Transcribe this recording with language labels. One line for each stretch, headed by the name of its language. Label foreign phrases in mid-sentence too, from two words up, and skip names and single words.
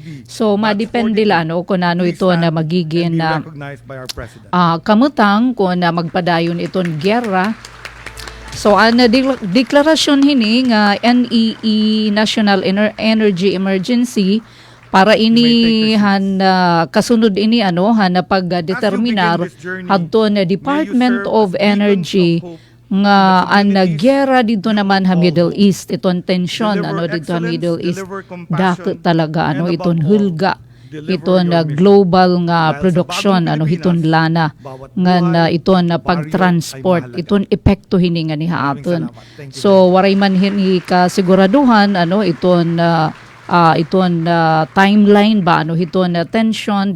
Waray: So madepende la kung ito na magiging kamutang kung magpadayon iton gyera. So ang deklarasyon hini nga NEE National Energy Emergency para ini kasunod ini na pagdeterminar adto na Department of Energy nga ang gyera
Filipino: dito naman
Waray: sa Middle East iton tension dito sa Middle East dakot talaga iton hulga iton global nga production hiton lana nga iton pagtransport iton epekto hini nga ni haaton. So waray man hini kasiguraduhan iton iton timeline ba ano hiton tension